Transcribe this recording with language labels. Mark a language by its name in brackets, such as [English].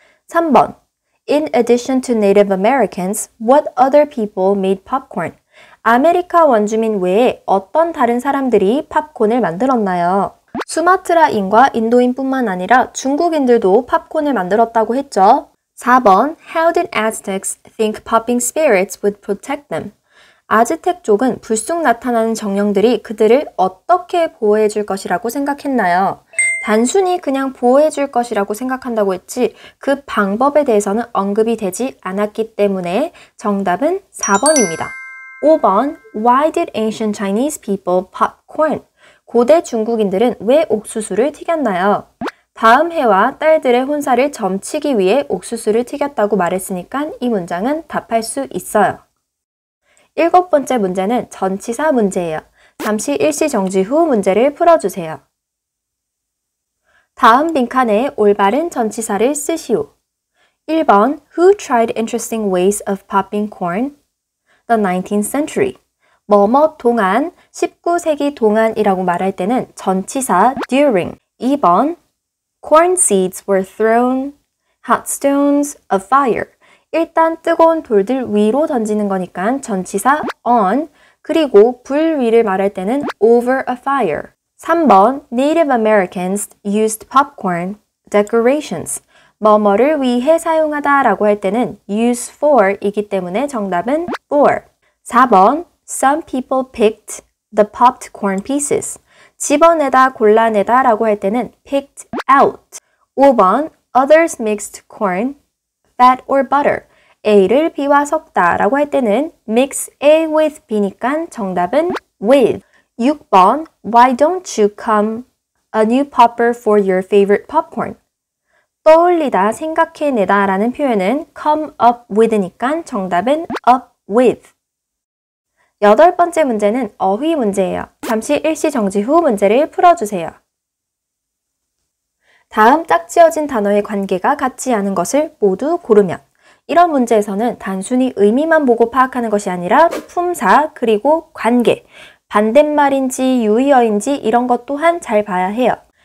[English] 3번 In addition to Native Americans, what other people made popcorn? [Korean] 아메리카 원주민 외에 어떤 다른 사람들이 팝콘을 만들었나요? 수마트라인과 인도인뿐만 아니라 중국인들도 팝콘을 만들었다고 했죠. [English] 4번 How did Aztecs think popping spirits would protect them? [Korean] 아즈텍족은 불쑥 나타나는 정령들이 그들을 어떻게 보호해 줄 것이라고 생각했나요? 단순히 그냥 보호해 줄 것이라고 생각한다고 했지 그 방법에 대해서는 언급이 되지 않았기 때문에 정답은 4번입니다. [English] 5번 Why did ancient Chinese people pop corn? [Korean] 고대 중국인들은 왜 옥수수를 튀겼나요? 다음 해와 딸들의 혼사를 점치기 위해 옥수수를 튀겼다고 말했으니까 이 문장은 답할 수 있어요. 7번째 문제는 전치사 문제예요. 잠시 일시 정지 후 문제를 풀어주세요. 다음 빈칸에 올바른 전치사를 쓰시오. [English] 1번 Who tried interesting ways of popping corn? The 19th century. [Korean] 뭐뭐 동안, 19세기 동안이라고 말할 때는 전치사 during. [English] 2번 Corn seeds were thrown hot stones of fire. [Korean] 일단 뜨거운 돌들 위로 던지는 거니까 전치사 on. 그리고 불 위를 말할 때는 [English] over a fire. 3번 Native Americans used popcorn decorations. [Korean] 뭐뭐를 위해 사용하다 라고 할 때는 use for 이기 때문에 정답은 for. [English] 4번 Some people picked the popped corn pieces. [Korean] 집어내다, 골라내다 라고 할 때는 picked out. [English] 5번 Others mixed corn, fat or butter. [Korean] A를 B와 섞다 라고 할 때는 [English] mix A with B [Korean] 니까 정답은 with. [English] 6번 Why don't you come a new popper for your favorite popcorn? [Korean] 떠올리다, 생각해내다 라는 표현은 [English] come up with [Korean] 니까 정답은 up with. 8번째 문제는 어휘 문제예요. 잠시 일시 정지 후 문제를 풀어주세요. 다음 짝지어진 단어의 관계가 같지 않은 것을 모두 고르면 이런 문제에서는 단순히 의미만 보고 파악하는 것이 아니라 품사 그리고 관계, 반대말인지 유의어인지 이런 것 또한 잘 봐야 해요.